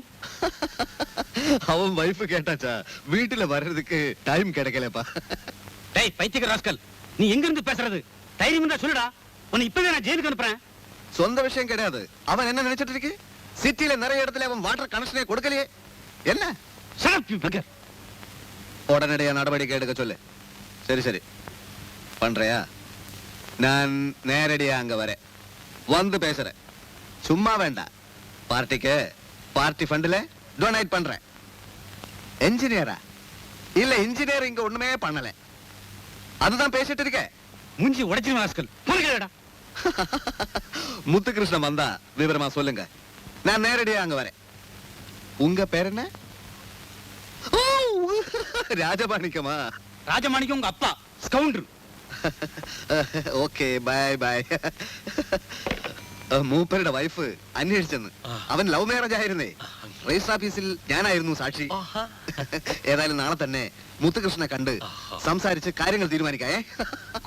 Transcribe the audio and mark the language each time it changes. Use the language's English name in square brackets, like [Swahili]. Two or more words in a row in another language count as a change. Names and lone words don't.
[Tamil] அவன் வைஃப் கேட்டாச்சா, வீட்டுல வர்றதுக்கு டைம் கிடைக்கலப்பா. டேய் பைத்தியக்கார ராஸ்கல், நீ எங்க இருந்து பேசுறது? தைரியம் இருந்தா சொல்லுடா, உன்னை இப்பவே நான் ஜெயிலுக்கு அனுப்புறேன். சொந்த விஷயம் கிடையாது. அவன் என்ன நினைச்சிட்டு இருக்கு? சிட்டில நிறைய இடத்துல அவன் [English] water connection [Tamil] கொடுக்கலையே. என்ன? [English] Shut up, you beggar. [Tamil] உடனடியா நடவடிக்கை எடுக்க சொல்லு. சரி சரி பண்றியா? நான் நேரடியா அங்க வரேன், வந்து பேசுறேன். சும்மா வேண்டாம், பார்ட்டிக்கு பார்ட்டி ஃபண்ட்ல டொனேட் பண்றேன். என்ஜினியரா? இல்ல, இன்ஜினியர் இங்க ஒண்ணுமே பண்ணல, அதுதான் பேசிட்டு இருக்க. மூஞ்சி உடைச்சிருவேன் ராஸ்கல். போங்கடா. முத்துகிருஷ்ணன் வந்தா விவரமா சொல்லுங்க, நான் நேரடியா அங்க வரேன். உங்க பேர் என்ன? ஓ, ராஜமாணிக்கமா? ராஜமாணிக்கம் உங்க அப்பா ஸ்கவுண்டர். [English] okay bye bye. [Malayalam] മൂപ്പരുടെ വൈഫ് അന്വേഷിച്ചെന്ന്. അവൻ [English] love marriage [Malayalam] ആയിരുന്നേ. രജിസ്റ്റർ ഓഫീസിൽ ഞാനായിരുന്നു സാക്ഷി. ഏതായാലും നാളെ തന്നെ മുത്തുകൃഷ്ണനെ കണ്ട് സംസാരിച്ച് കാര്യങ്ങൾ തീരുമാനിക്കായേ.